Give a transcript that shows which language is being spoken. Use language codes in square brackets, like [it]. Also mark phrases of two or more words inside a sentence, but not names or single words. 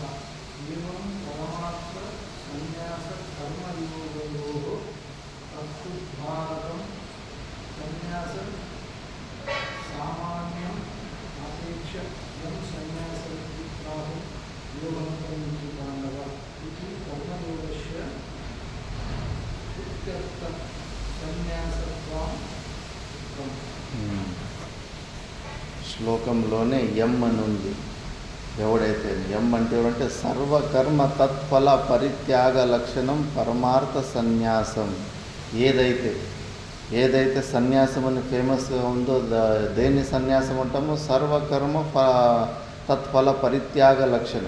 [sa] एवं परमार्थ-संन्यास-कर्मयोगयोः कर्तृभारकं संन्यास सामान्यम् अपेक्ष्य यं संन्यासविधिप्राहुः योगन्तं इति पाण्डवः इति कर्मयोगस्य इत्यर्थः संन्यासत्वम् उक्तम्। [te] శ్లోకంలోనే ఎం అని ఉంది. ఎవడైతే ఎం అంటే ఎవడంటే సర్వకర్మ తత్ఫల పరిత్యాగ లక్షణం పరమార్థ సన్యాసం. ఏదైతే సన్యాసం అని ఫేమస్గా ఉందో దేన్ని సన్యాసం అంటామో సర్వకర్మ తత్ఫల పరిత్యాగ లక్షణం.